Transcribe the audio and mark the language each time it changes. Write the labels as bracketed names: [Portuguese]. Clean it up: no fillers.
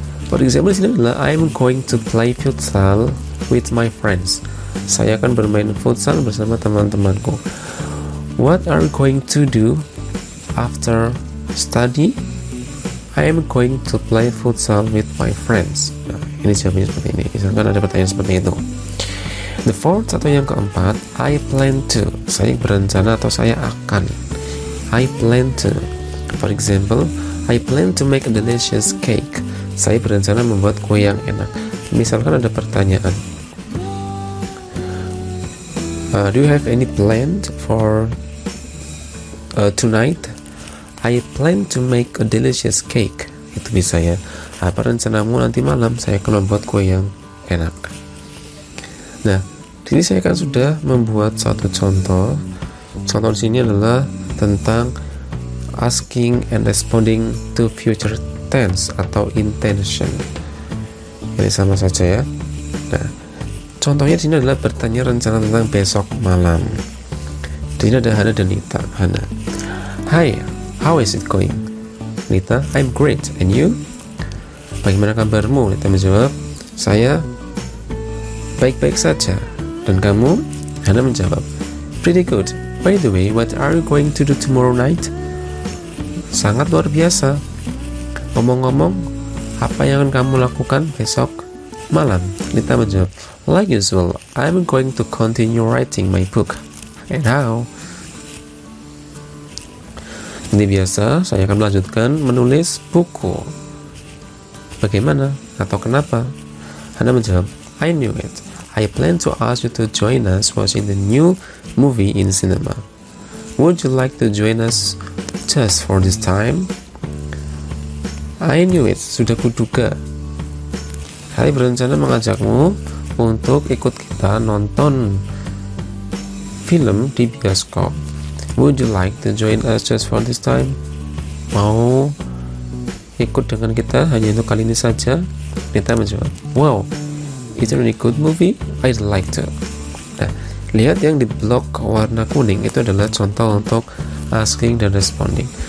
[English] For example, [Indonesian] di sini adalah [English] I'm going to play futsal with my friends. [Indonesian] Saya akan bermain futsal bersama teman-temanku. [English] What are you going to do after study? I am going to play futsal with my friends. [Indonesian] Nah, ini jawabannya seperti ini. Misalkan ada pertanyaan seperti itu. [English] The fourth [Indonesian] atau yang keempat, [English] I plan to. [Indonesian] Saya berencana atau saya akan. I plan to. [English] For example, I plan to make a delicious cake. [Indonesian] Saya berencana membuat kue yang enak. Misalkan ada pertanyaan, [English] do you have any plan for tonight? I plan to make a delicious cake. [Indonesian] Itu bisa ya. Apa rencanamu nanti malam? Saya akan membuat kue yang enak. Nah, di sini saya kan sudah membuat satu contoh. Contoh di sini adalah tentang asking and responding to future tense atau intention. Ini sama saja ya. Nah, contohnya di sini adalah bertanya rencana tentang besok malam. Di sini ada Hana dan Nita. Hana, [English] hi, how is it going? Nita, I'm great, and you? [Indonesian] Bagaimana kabarmu? Nita menjawab, saya baik-baik saja. Dan kamu? Hana menjawab, [English] pretty good. By the way, what are you going to do tomorrow night? [Indonesian] Sangat luar biasa. Ngomong-ngomong, apa yang akan kamu lakukan besok malam? Nita menjawab, [English] like usual, I'm going to continue writing my book. And how? [Indonesian] Ini biasa, saya akan melanjutkan menulis buku. Bagaimana? Atau kenapa? Hana menjawab, [English] I knew it. I plan to ask you to join us watching the new movie in cinema. Would you like to join us just for this time? I knew it, [Indonesian] sudah kuduga. Saya berencana mengajakmu untuk ikut kita nonton film di bioskop. [English] Would you like to join us just for this time? [Indonesian] Mau ikut dengan kita hanya untuk kali ini saja? Nita menjawab, [English] wow, it's a really good movie, I'd like to. [Indonesian] Nah, lihat yang di blok warna kuning itu adalah contoh untuk asking dan responding.